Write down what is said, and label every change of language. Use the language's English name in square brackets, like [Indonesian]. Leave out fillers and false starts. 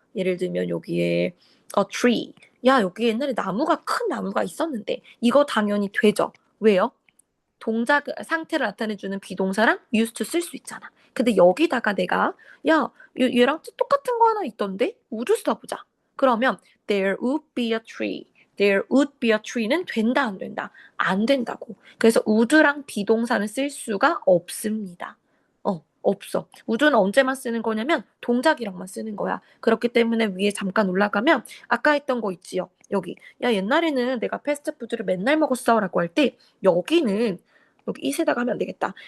[Korean] 예를 들면 여기에 a tree. 야, 여기 옛날에 나무가 큰 나무가 있었는데 이거 당연히 되죠. 왜요? 동작 상태를 나타내주는 비동사랑 used to 쓸 수 있잖아. 근데 여기다가 내가 야, 얘랑 똑같은 거 하나 있던데 would 써보자. 그러면 [English] there would be a tree. there would be a tree는 [Korean] 된다 안 된다? 안 된다고. 그래서 would랑 비동사는 쓸 수가 없습니다. 없어. would는 언제만 쓰는 거냐면 동작이랑만 쓰는 거야. 그렇기 때문에 위에 잠깐 올라가면 아까 했던 거 있지요. 여기. 야, 옛날에는 내가 패스트푸드를 맨날 먹었어 라고 할 때 여기는 여기 이세다가 하면 안 되겠다.